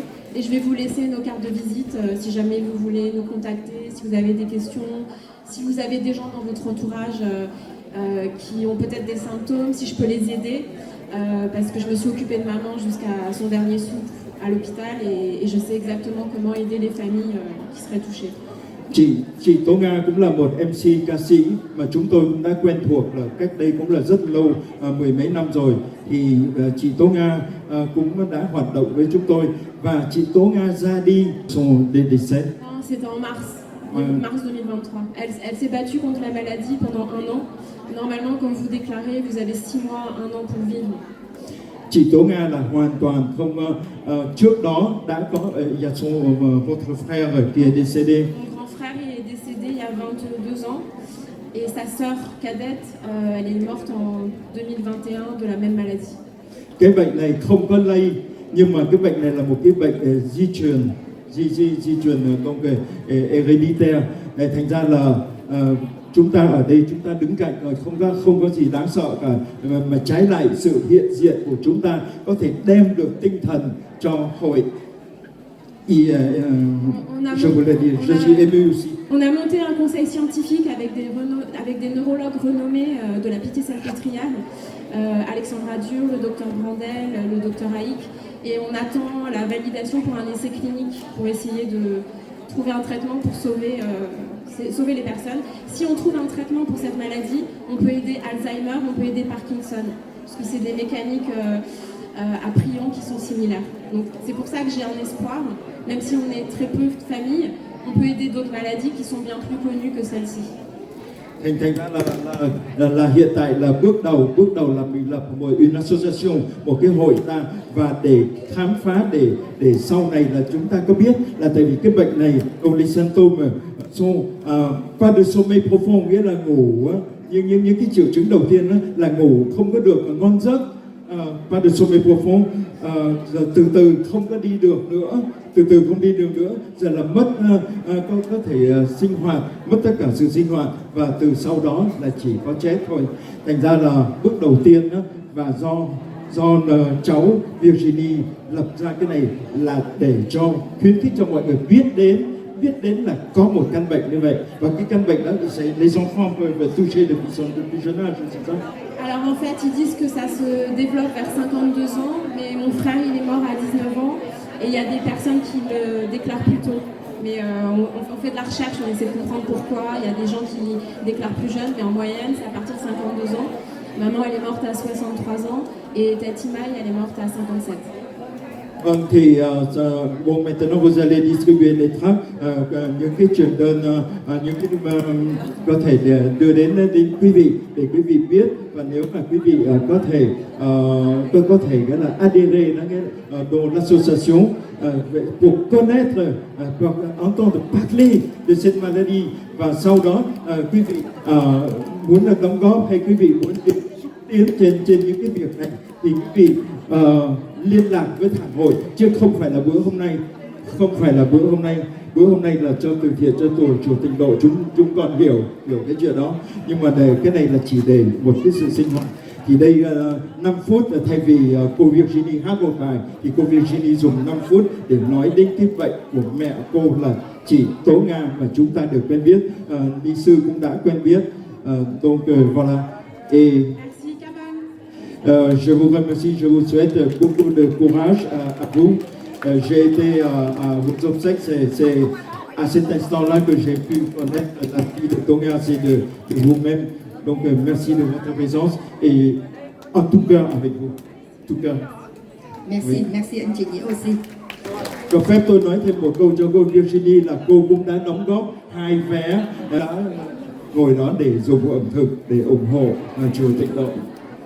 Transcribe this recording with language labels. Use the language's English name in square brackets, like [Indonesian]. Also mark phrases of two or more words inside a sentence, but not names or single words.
[French] Et je vais vous laisser nos cartes de visite si jamais vous voulez nous contacter, si vous avez des questions, si vous avez des gens dans votre entourage qui ont peut-être des symptômes, si je peux les aider, parce que je me suis occupée de maman jusqu'à son dernier souffle à l'hôpital, et je sais exactement comment aider les familles qui seraient touchées. [Vietnamese] Chị Tố Nga cũng là một MC ca sĩ mà chúng tôi cũng đã quen thuộc là cách đây cũng là rất lâu, mười mấy năm rồi. Thì chị Tố Nga cũng đã hoạt động với chúng tôi, và chị Tố Nga ra đi [French] son décès. C'était en mars 2023. Elle s'est battue contre la maladie pendant 1 an. Normalement, quand vous déclarez, vous avez 6 mois, 1 an pour vivre. [Vietnamese] Chị Tố Nga là hoàn toàn không trước đó đã có [French] il y a son votre frère qui est décédé. Mon grand frère il est décédé il y a 22 ans et sa sœur cadette elle est morte en 2021 de la même maladie. [Vietnamese] Cái bệnh này không có lây, nhưng mà cái bệnh này là một cái bệnh di truyền, di truyền công nghệ hereditaire. Thành ra là chúng ta ở đây chúng ta đứng cạnh rồi không có gì đáng sợ cả, mà trái lại sự hiện diện của chúng ta có thể đem được tinh thần cho hội. [French] Je voulais dire, je suis ému aussi. On a monté un conseil scientifique avec des neurologues renommés de la Pitié-Salpêtrière, Alexandra Dur, le docteur Brandel, le docteur Haïk, et on attend la validation pour un essai clinique pour essayer de trouver un traitement pour sauver les personnes. Si on trouve un traitement pour cette maladie, on peut aider Alzheimer, on peut aider Parkinson, parce que c'est des mécaniques à prions qui sont similaires. Donc c'est pour ça que j'ai un espoir, même si on est très peu de familles, on peut aider d'autres maladies qui sont bien plus connues que celle-ci. [Vietnamese] Thành ra là hiện tại là bước đầu là mình lập một association, một cái hội ta, và để khám phá để sau này là chúng ta có biết là tại vì cái bệnh này [French] les symptômes sont pas de sommeil profond, [Vietnamese] nghĩa là ngủ những cái triệu chứng đầu tiên đó là ngủ không có được ngon giấc, [French] pas de sommeil profond, [Vietnamese] từ từ không đi được nữa, giờ là mất có thể sinh hoạt, mất tất cả sự sinh hoạt, và từ sau đó là chỉ có chết thôi. Thành ra là bước đầu tiên đó, và do cháu Virginie lập ra cái này là để cho khuyến khích cho mọi người biết đến là có một căn bệnh như vậy, và cái căn bệnh đó [French] c'est les enfants peuvent toucher depuis plus jeune âge, c'est ça? Alors en fait, ils disent que ça se développe vers 52 ans, mais mon frère il est mort à 19 ans et il y a des personnes qui le déclarent plus tôt. Mais on fait de la recherche, on essaie de comprendre pourquoi. Il y a des gens qui déclarent plus jeunes, mais en moyenne c'est à partir de 52 ans. Maman elle est morte à 63 ans et Tati Maï elle est morte à 57. [Vietnamese] Vâng, thì [French] bon, maintenant vous allez distribuer les tracts, [Vietnamese] những cái truyền đơn, những cái có thể đưa đến quý vị để quý vị biết, và nếu mà quý vị có thể nghĩa là [French] adhérer dans l'association pour connaître, pour entendre parler de cette maladie, [Vietnamese] và sau đó quý vị muốn đóng góp hay quý vị muốn xúc tiến trên những cái việc này thì quý vị liên lạc với thẳng hội, chứ không phải là bữa hôm nay. Bữa hôm nay là cho từ thiện, cho chùa Tịnh Độ, chúng còn hiểu cái chuyện đó, nhưng mà cái này là chỉ để một cái sự sinh hoạt. Thì đây 5 phút thay vì cô Virginie hát một bài thì cô Virginie dùng 5 phút để nói đến cái bệnh của mẹ cô là chị Tố Nga mà chúng ta được quen biết, ni sư cũng đã quen biết. [French] Donc voilà. Et Merci Caban. je vous remercie, je vous souhaite beaucoup de courage à vous. J'ai été à vos obsèques, c'est à cet instant-là que j'ai pu connaître la fille de Tonga, c'est de vous-même. Donc merci de votre présence et en tout cœur avec vous. Tout cœur. Merci, merci [Vietnamese] anh chị [French] Nhĩ Oxy. [Vietnamese] Cho phép tôi nói thêm một câu cho cô Virginie là cô cũng đã đóng góp 2 vé, đã ngồi đó để dùng ẩm thực để ủng hộ chùa Tịnh Độ.